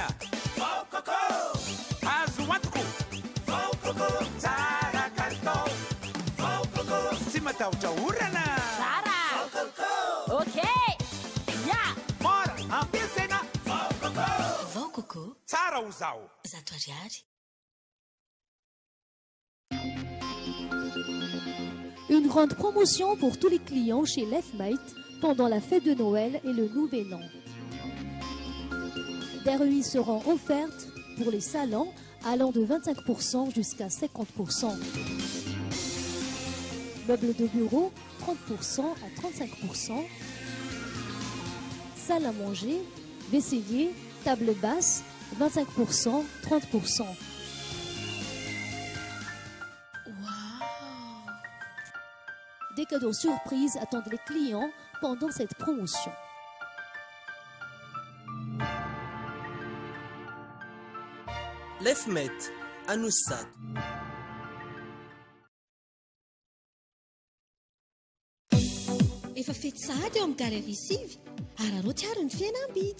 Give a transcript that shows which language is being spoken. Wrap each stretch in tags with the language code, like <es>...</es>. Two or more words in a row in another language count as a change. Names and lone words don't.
<mg>Vao Koko, azo antoko. Vao Koko, tsara kalitao. Vao Koko, tsy matahotra orana. Tsara. Vao Koko, Ok. Ya. mora ampiasaina. Vao Koko, Vao Coco, tsara ho zao. zato ariary.</mg> <fr>Une grande promotion pour tous les clients chez Leftmate pendant la fête de Noël et le Nouvel An. Des remises seront offertes pour les salons allant de 25% jusqu'à 50%. Meubles de bureau, 30% à 35%. Salle à manger, vaisselier, table basse, 25%, 30%. Des cadeaux surprises attendent les clients pendant cette promotion. Lefmet Anoussad.</fr> <mg>Efa fety sahady eo amin'ny galerie sivy ary anao tiaro ny fiainam-bidy.</mg>